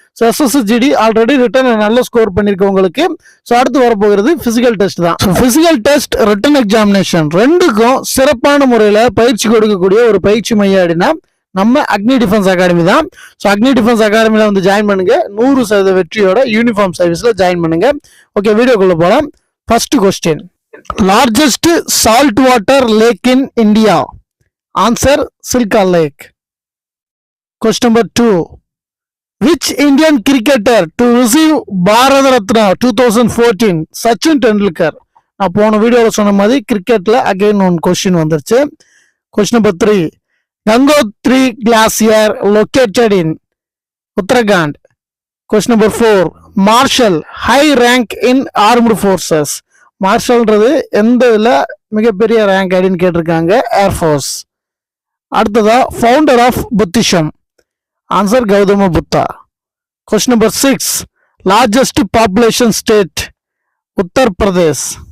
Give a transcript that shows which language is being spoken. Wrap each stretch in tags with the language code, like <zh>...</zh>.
<ta>So SSGD already return நல்ல score பண்ணிருக்கவங்களுக்கு so அடுத்து வரப்போகிறது பிசிக்கல் டெஸ்ட் தான். பிசிக்கல் டெஸ்ட் ரிட்டன் எக்ஸாமினேஷன் ரெண்டுக்கும் சிறப்பான முறையில் பயிற்சி கொடுக்கக்கூடிய ஒரு பயிற்சி மையம் அப்படின்னா நம்ம அக்னி டிஃபென்ஸ் அகாடமி தான். ஸோ அக்னி டிஃபென்ஸ் அகாடமியில வந்து ஜாயின் பண்ணுங்க. 100% வெற்றியோட யூனிஃபார்ம் சர்வீஸ்ல ஜாயின் பண்ணுங்க. ஓகே, வீடியோக்குள்ள போகலாம்.</ta> <en>First question, largest saltwater lake in India. Answer, Silka Lake. Question number 2. Which Indian cricketer to receive Bharat Ratna 2014? Sachin Tendulkar.</en> <ta>நான் போன வீடியோவில் சொன்ன மாதிரி கிரிக்கெட்ல</ta> <en>again one question</en> <ta>வந்துருச்சு.</ta> <en>Question number 3. Gangotri Glacier located in Uttarakhand. Question number 4. Marshal, high rank in armed forces.</en> <ta>மார்ஷல்ன்றது எந்த இதில் மிகப்பெரிய ரேங்க் அப்படின்னு கேட்டிருக்காங்க.</ta> <en>Air force. அடுத்ததா founder of Buddhism. Answer, Gautama Buddha. Question number 6. Largest population state Uttar Pradesh.</en>